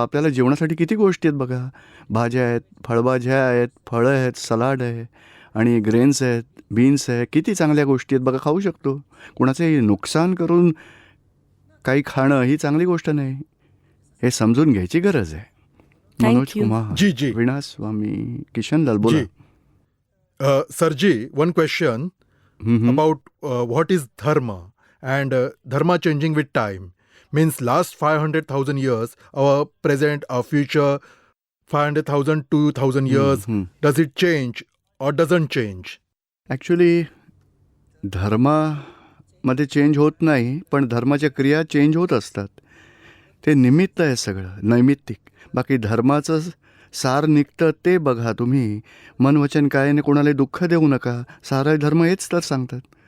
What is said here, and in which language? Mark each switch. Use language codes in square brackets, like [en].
[mr] आपल्याला जेवणासाठी किती गोष्टी आहेत बघा. भाज्या आहेत, फळभाज्या आहेत, फळं आहेत, सलाड आहे आणि ग्रेन्स आहेत, बीन्स आहे, किती चांगल्या गोष्टी आहेत बघा, खाऊ शकतो. कोणाचे नुकसान करून काही खाणं ही चांगली गोष्ट नाही. हे समजून घ्यायची गरज आहे. मनोज कुमार, जी. वीणा स्वामी, किशनलाल, बोला. [en] Sir ji, one question about what is dharma and dharma changing with time. Means last 500,000 years, our present, our future, 500,000, 2,000 years, does it change or doesn't change? [mr] Actually धर्मामध्ये चेंज होत नाही, पण धर्माच्या क्रिया चेंज होत असतात. ते निमित्त आहे सगळं, नैमित्तिक. बाकी धर्माचं सार निघतं ते बघा तुम्ही. मन वचन कायाने कोणाला दुःख देऊ नका, सारा धर्म हेच तर सांगतात.